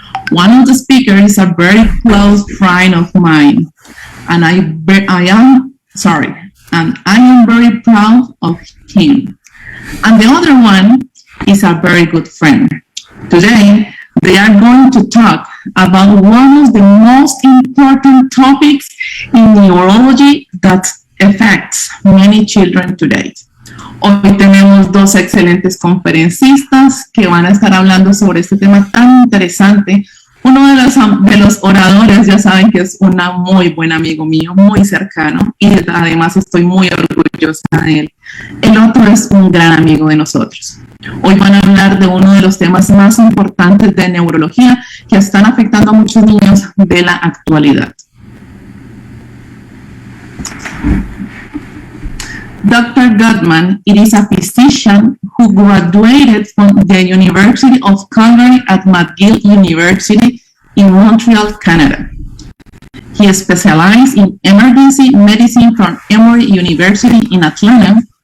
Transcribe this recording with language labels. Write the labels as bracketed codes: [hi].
[en] One of the speakers is a very close friend of mine, and I am very proud of him. And the other one is a very good friend. Today, they are going to talk about one of the most important topics in neurology that affects many children today. [es] Hoy tenemos dos excelentes conferencistas que van a estar hablando sobre este tema tan interesante. Uno de los oradores, ya saben que es un muy buen amigo mío, muy cercano, y además estoy muy orgullosa de él. El otro es un gran amigo de nosotros. Hoy van a hablar de uno de los temas más importantes de neurología que están afectando a muchos niños de la actualidad. [en] Dr. Gutman is a physician who graduated from the University of Calgary at McGill University in Montreal, Canada. He specialized in emergency medicine from Emory University in Atlanta.